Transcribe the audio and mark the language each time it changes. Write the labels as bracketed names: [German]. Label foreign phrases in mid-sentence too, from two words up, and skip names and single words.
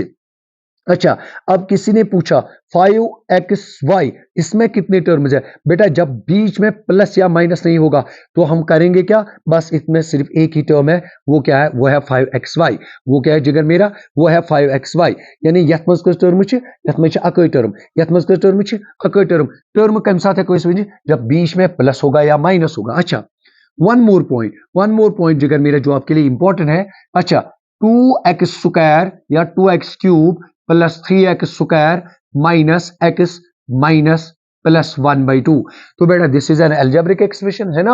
[Hindi] अच्छा, अब किसी ने पूछा 5xy इसमें कितने टर्म्स है, बेटा जब बीच में प्लस या माइनस नहीं होगा तो हम करेंगे क्या, बस इसमें सिर्फ एक ही टर्म है, वो क्या है, वो है 5xy। वो क्या है जिगर मेरा, वो है 5xy, यानी [Kashmiri] यथ मज कस टर्म अकई टर्म, यथ मज कस टर्म अकई टर्म [Hindi] कम साथ है जब बीच में प्लस होगा या माइनस होगा। अच्छा, [English] one more point [Hindi] जिगर मेरा जो आपके लिए इंपॉर्टेंट है। अच्छा, 2x² या 2x³ प्लस 3x² माइनस x माइनस प्लस 1/2, तो बेटा [English] this is an algebraic expression [Hindi] है ना।